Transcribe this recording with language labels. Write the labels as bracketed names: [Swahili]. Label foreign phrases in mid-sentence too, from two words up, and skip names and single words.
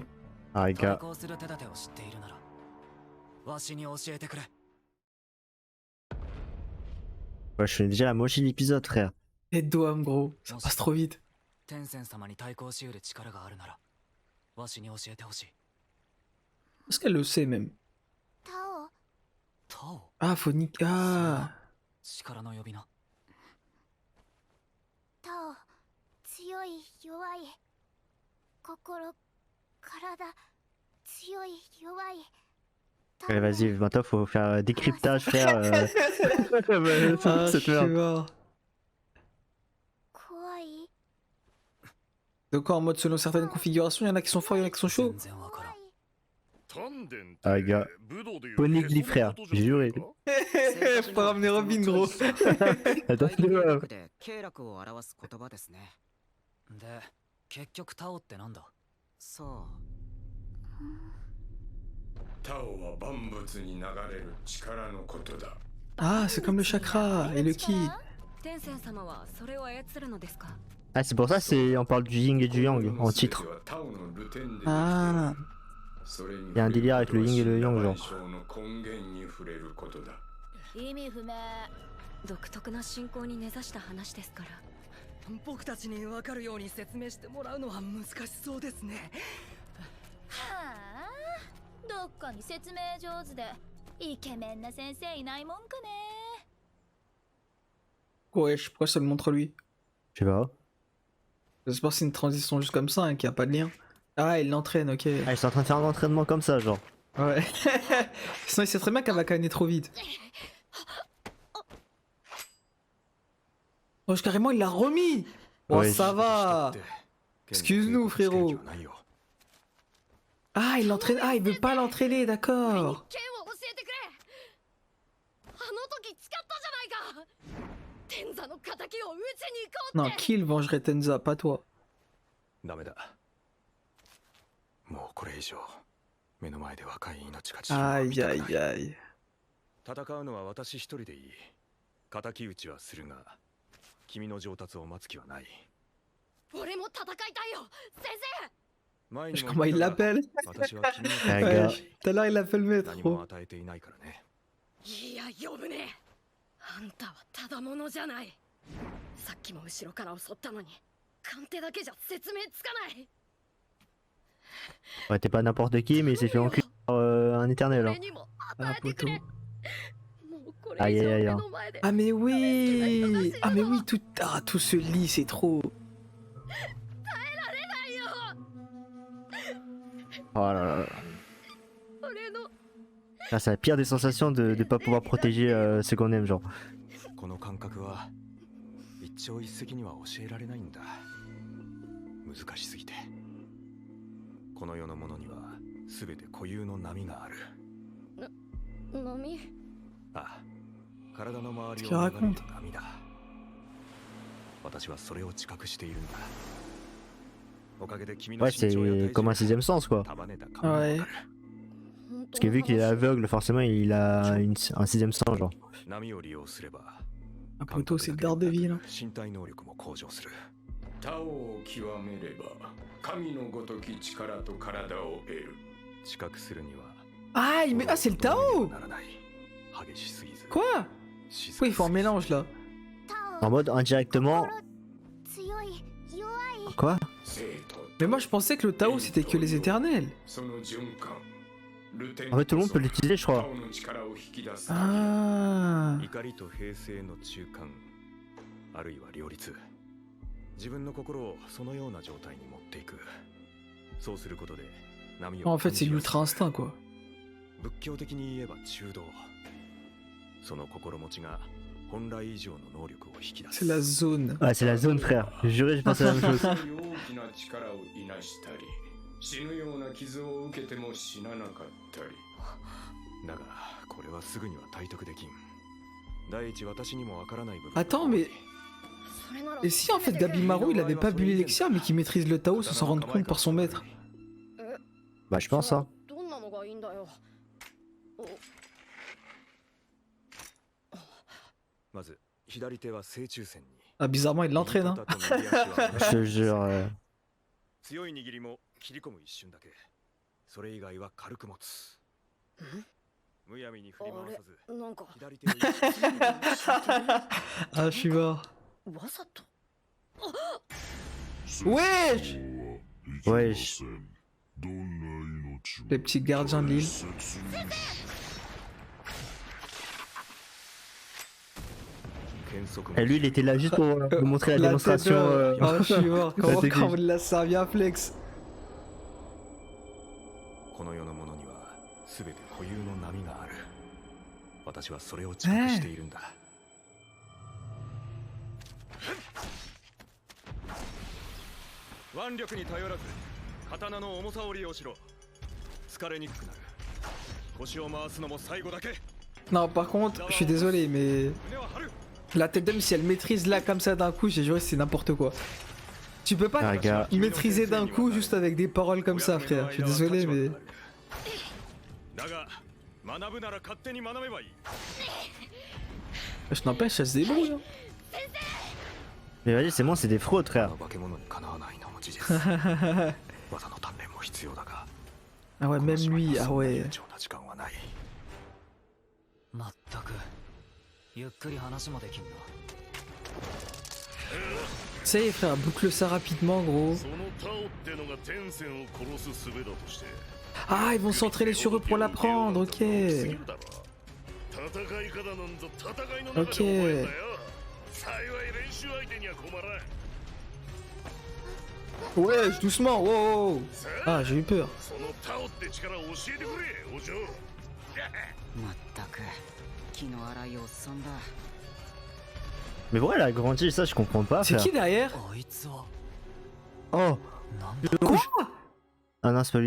[French] Ah, les gars. [Japanese] 対抗する手立てを知っているならわしに教えてくれ。 [French] Ouais, je fais déjà la moitié de l'épisode, frère. Tête d'homme, gros, ça passe trop vite. [Japanese] 天仙様に対抗しうる力があるならわしに教えてほしい。 [French] Est-ce qu'elle le sait même? [Japanese] タオ、タオ [French] Ah, faut niquer. Ah. [Japanese] 力の呼び名。タオ、強い弱い。心、体、強い弱い。 [French] Allez, vas-y, maintenant faut faire décryptage, frère. Ah, Cette je merde. vais voir. [Japanese] 怖い。 [French] Donc quoi, en mode selon certaines configurations, il y en a qui sont forts, il y en a qui sont chauds. [Japanese] 全然わからん。 [French] Ah, gars. Poneglyph, frère, j'ai juré. Faut pas ramener Robin, gros. Attends, c'est pas. [Japanese] で経絡を表す言葉ですね。で、結局タオってなんだ？そう。タオは万物に流れる力のことだ。 [French] Ah, c'est comme le chakra et le ki. [Japanese] 天仙様はそれを操るのですか？ [French] Ah, c'est pour ça, on parle du yin et du yang en titre. Ah. Il y a un délire avec le yin et le yang, genre. [Japanese] 意味不明。独特な信仰に根ざした話ですから。僕たちに分かるように説明してもらうのは難しそうですね。はあ、どっかに説明上手でイケメンな先生いないもんかね。 [French] Wesh, pourquoi ça le montre lui? Je sais pas. J'espère que c'est une transition juste comme ça, hein, qu'il n'y a pas de lien. Ah, il l'entraîne, ok. Ah, ils sont en train de faire un entraînement comme ça, genre. Ouais. Sinon, il sait très bien qu'elle va canner trop vite. Oh, carrément, il l'a remis! Oh, Ouais, ça va! Excuse-nous, frérot. Ah, il l'entraîne. Ah, il veut pas l'entraîner, d'accord. [Japanese] 剣を教えてくれ。あの時誓ったじゃないか。天座の仇を討ちに行こうって。 [French] Non, Kill vengerait Tenza, pas toi. [Japanese] ダメだ。もうこれ以上目の前で若い命が散るのは見 Aïe, たくない aïe, aïe. 戦うのは私一人でいい。敵討ちはするが、君の上達を待つ気はない。俺も戦いたいよ、先生。前にも [French] Comment il l'appelle? [Japanese] 私は君の Ah, はい [French] gars. Tout à l'heure, il l'appelle [Japanese] 何 [French] maître. [Japanese] も与えていないからね。いや、呼ぶね。あんたはただものじゃない。さっきも後ろから襲ったのに、鑑定だけじゃ説明つかない。 [French] Ouais, t'es pas n'importe qui, mais il s'est fait enculer par un éternel, hein. [Japanese] 俺にも Ah, 与えてく [French] poteau. [Japanese] れ。もうこ Aïe, れ以 aïe, 上 aïe. 目の前で。 [French] Ah, mais oui! Ah, mais oui, tout, ah, tout ce lit, c'est trop. Oh là là. [Japanese] 俺の [French] Ah, c'est la pire des sensations de pas pouvoir protéger ce qu'on aime, genre. [Japanese] この感覚は一朝一夕には教えられないんだ。難しすぎて。この世のものには全て固有の波がある。波。ああ、体の周りを [French] Qu'est-ce qu'il [Japanese] 流れる [French] raconte? [Japanese] 波だ。私はそれを知覚しているんだ。おかげで君の [French] Ouais, [Japanese] 身長や [French] c'est comme un sixième sens, quoi. [Japanese] 束ねた感がわかる。 [French] Parce que vu qu'il est aveugle, forcément, il a un sixième sens, genre. [Japanese] 波を利用すれば [French] Ah, poteau, c'est le Daredevil. Hein. [Japanese] 身体能力も向上する。他を極めれば神のごとき力と体を得る。知覚するには [French] Ah, ah, c'est le Tao! [Japanese] ならない。激しすぎず。 [French] Quoi? Pourquoi il fait un mélange là? En mode indirectement. [Japanese] 強い弱い。 [French] Quoi? Mais moi je pensais que le Tao c'était que les éternels. En fait, tout le monde peut l'utiliser, je crois. Ah. [Japanese] 怒りと平静の中間、あるいは両立。自分の心をそのような状態に持っていく。そうすることで波を [French] En fait, c'est l'ultra instinct quoi. [Japanese] 仏教的に言えば中道。その心持ちが本来以上の能力を引き出す [French] C'est la zone. Ah, c'est la zone, frère. Je jurais, je pensais la même chose. [Japanese] 大きな力をいなしたり死ぬような傷を受けても死ななかったりだがこれはすぐには体得できん第一私にもわからない部分 [French] Attends, mais. Et si en fait Gabimaru il avait pas bu l'élixir mais qu'il maîtrise le Tao sans s'en rendre compte par son maître? Bah, je pense, hein. [Japanese] どんなのがいいんだよ。まず左手は正中線に [French] Ah, bizarrement il l'entraîne, hein. [Japanese] 右肩と右足は [French] Je te jure. [Japanese] 強い握りも切り込む一瞬だけそれ以外は軽く持つむやみに振り回さずなんか左手を意識して [French] Ah, je suis mort. [Japanese] わざと。 [French] Wesh! Wesh. Les petits gardiens de l'île. Et lui, il était là juste pour nous montrer la démonstration. Oh, je suis mort. Comment technique. on l'a servi à flex? [Japanese] この世のものには全て固有の波がある私はそれを知覚しているんだ、腕力に頼らず刀の重さを利用しろ疲れにくくなる腰を回すのも最後だけ [French] Non, par contre, je suis désolé, mais. [Japanese] 胸は張る [French] La tête d'homme, si elle maîtrise là comme ça d'un coup, j'ai juré c'est n'importe quoi. Tu peux pas Ah, gars. maîtriser d'un coup juste avec des paroles comme ça, frère. Je suis désolé, mais. [Japanese] だが学ぶなら勝手に学べばいい [French] Je n'empêche, elle se débrouille. Hein. Mais vas-y, c'est moi, c'est des fraudes, frère. [Japanese] 化け物にかなわないのも事実技の鍛錬も必要だが [French] Ah ouais, même lui, ah ouais. [Japanese] 貴重な時間はないまったくゆっくり話もできんな。 [French] Ça y est, frère, boucle ça rapidement, gros. [Japanese] そのタオってのが天線を殺す術だとして [French] Ah, ils vont s'entraîner sur eux pour l'apprendre, ok. [Japanese] 戦い方なんぞ戦いの中で覚えんだよ幸い練習相手には困らん [French] Ouais, doucement, wow, wow. Ah, j'ai eu peur. [Japanese] そのタオって力を教えてくれお嬢まったく気の荒いおっさんだ。 [French] Mais pourquoi elle a grandi, ça, je comprends pas, C'est frère. qui derrière? [Japanese] あいつは Oh, なんだ [French] le rouge. Ah non, c'est pas lui.